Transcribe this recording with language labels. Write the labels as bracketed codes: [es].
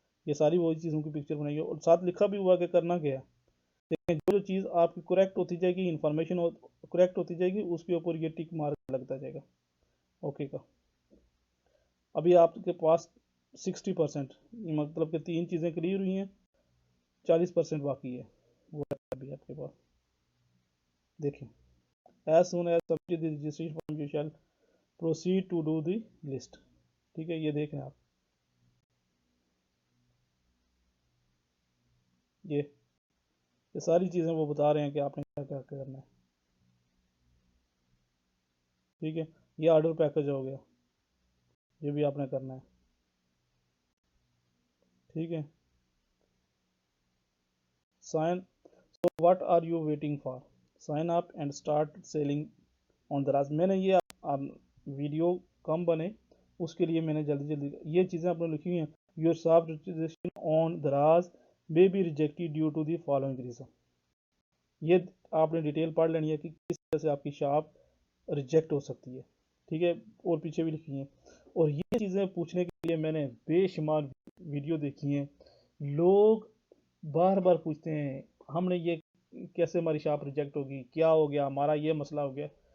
[ur] یہ ساری وہی چیزوں کی پکچر بنائی ہے اور ساتھ لکھا بھی ہوا کہ کرنا کیا ہے. دیکھیں جو چیز آپ کی کریکٹ ہوتی جائے گی، انفارمیشن کریکٹ ہوتی جائے گی، اس کے اوپر یہ ٹک مارک لگتا جائے گا. اوکے کا. ابھی آپ کے پاس 60%، مطلب کہ 3 چیزیں کلیئر ہوئی ہیں، 40% باقی ہے. وہ ابھی آپ کے پاس دیکھیں. [en] As soon as submit the registration form you shall proceed to do the list. [ur] ٹھیک ہے. یہ دیکھیں آپ، یہ ساری چیزیں وہ بتا رہے ہیں کہ آپ نے کیا کیا کرنا ہے. ٹھیک ہے. یہ آرڈر پیکج ہو گیا، یہ بھی آپ نے کرنا ہے. ٹھیک ہے. Sign. [en] So what are you waiting for? Sign up and start selling on Daraz. [ur] میں نے یہ ویڈیو کم بنے اس کے لیے میں نے جلدی جلدی یہ چیزیں آپ نے لکھی ہوئی ہیں. [en] Your shop registration on Daraz may be rejected due to the following reason. [ur] یہ آپ نے ڈیٹیل پڑھ لینی ہے کہ کس طرح سے آپ کی شاپ ریجیکٹ ہو سکتی ہے. ٹھیک ہے. اور پیچھے بھی لکھی ہیں. اور یہ چیزیں پوچھنے کے لیے میں نے بے شمار ویڈیو دیکھی ہیں. لوگ بار بار پوچھتے ہیں ہم نے یہ کیسے ہماری شاپ ریجیکٹ ہوگی، کیا ہو گیا، ہمارا یہ مسئلہ ہو گیا.